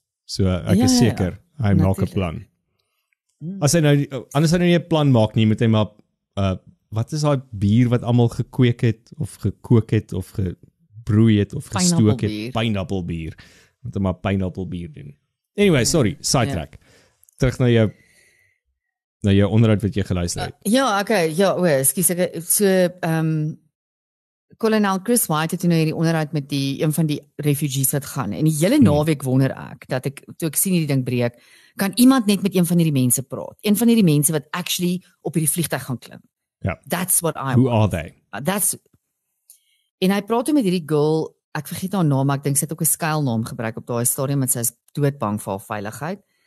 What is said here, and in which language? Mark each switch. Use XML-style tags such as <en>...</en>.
<af>So ek is seker hy maak 'n plan. As hy nou anders hy nou nie 'n plan maak nie, moet hy maar wat is daai bier wat almal gekweek het of gekook het of gebroei het of gestook het? Pineapple bier. Moet hom maar pineapple bier doen.</af> <en>Anyway, sorry, sidetrack.</en> <af>Terug na jou onderhoud wat jy geluister het. Ja, okay, ekskuus ek so kolonel Chris Wyatt het nou hierdie onderhoud met een van die refugees wat gaan. En die hele naweek wonder ek dat toe ek sien hierdie ding breek, kan iemand net met een van hierdie mense praat. Een van hierdie mense wat actually op hierdie vliegtuig gaan klim. Ja.</af> <en>That's what I Who want. are they?</en> <af>En hy praat met hierdie girl, ek vergeet haar naam, maar ek dink sy het ook 'n skuilnaam gebruik op daai stadium want sy is doodbang vir haar veiligheid.</af>